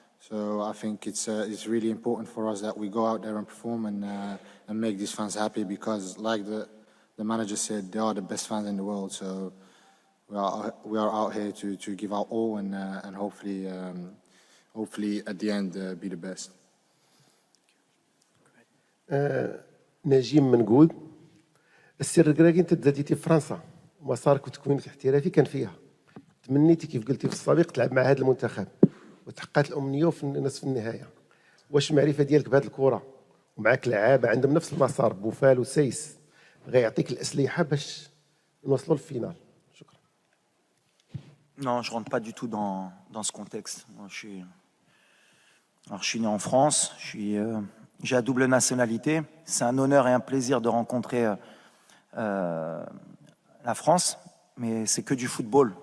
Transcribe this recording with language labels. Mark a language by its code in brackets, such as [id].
[en] So I think it's really important for us that we go out there and perform and make these fans happy, because like the manager said, they are the best fans in the world. So we are out here to give our all and hopefully at the end be the best. [ar] نجيم منقود. السر الكراكي انت تزاديتي في فرنسا، مسارك وتكوينك الاحترافي كان فيها. تمنيتي كيف قلتي في السابق تلعب مع هذا المنتخب وتحققت الامنيه في نصف النهايه. واش المعرفه ديالك بهذه الكره ومعك لعابه عندهم نفس المسار بوفال وسيس غيعطيك الاسلحه باش نوصلوا للفينال؟ شكرا. [fr] Non, je rentre pas du tout dans ce contexte. Moi, je suis né en France, j'ai la double nationalité. C'est un honneur et un plaisir de rencontrer la France, mais c'est que du football.